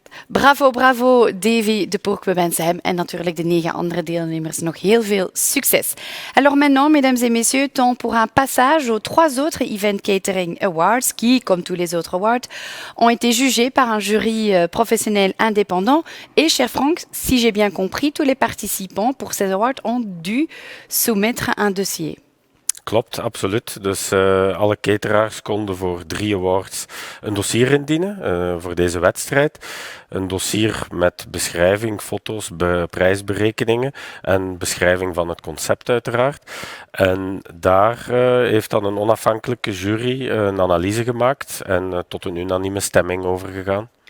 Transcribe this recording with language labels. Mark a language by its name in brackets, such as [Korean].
[Dutch] Bravo, bravo Davy de Poork. We wensen hem en natuurlijk de 9 andere deelnemers nog heel veel succes. [French] Alors maintenant, mesdames et messieurs, temps pour un passage aux 3 autres Event Catering Awards qui, comme tous les autres awards, ont été jugés par un jury professionnel indépendant. Et cher Frank, si j'ai bien compris, tous les participants pour ces awards ont dû soumettre un dossier. [Dutch] Klopt, absoluut. Dus alle cateraars konden voor 3 awards een dossier indienen voor deze wedstrijd. Een dossier met beschrijving, foto's, prijsberekeningen en beschrijving van het concept uiteraard. En daar heeft dan een onafhankelijke jury een analyse gemaakt en tot een unanieme stemming overgegaan.